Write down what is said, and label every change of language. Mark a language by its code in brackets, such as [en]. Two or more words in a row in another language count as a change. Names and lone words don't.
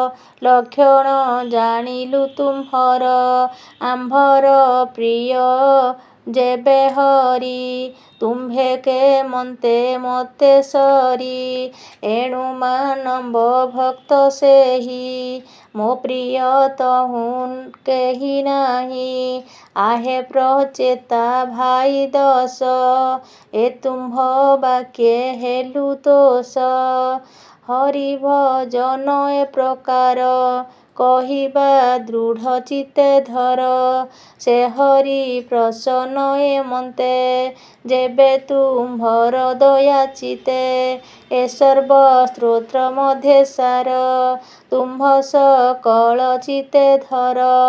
[or] ଲକ୍ଷଣ ଜାଣିଲୁ ତୁମ୍ଭର ଆମ୍ଭର ପ୍ରିୟ ଯେବେ ହରି ତୁମ୍ଭେ କେମନ୍ତେ ମୋତେ ସରି ଏଣୁ ମାନବ ଭକ୍ତ ସେହି ମୋ ପ୍ରିୟ ତହୁଁ କେହି ନାହିଁ ଆହେ ପ୍ରଚେତା ଭାଇ ଦଶ ଏ ତୁମ୍ଭ ବାକ୍ୟେ ହେଲୁ ତୋଷ ହରି ଭଜନ ଏ ପ୍ରକାର କହିବା ଦୃଢ଼ ଚିତ୍ତେ ଧର। ସେ ହରି ପ୍ରସନ୍ନ ଏମନ୍ତେ ଯେବେ ତୁମ୍ଭର ଦୟା ଚିତ୍ତେ। ଏ ସର୍ବ ସ୍ତୋତ୍ର ମଧ୍ୟେ ସାର ତୁମ୍ଭ ସକଳ ଚିତ୍ତେ ଧର।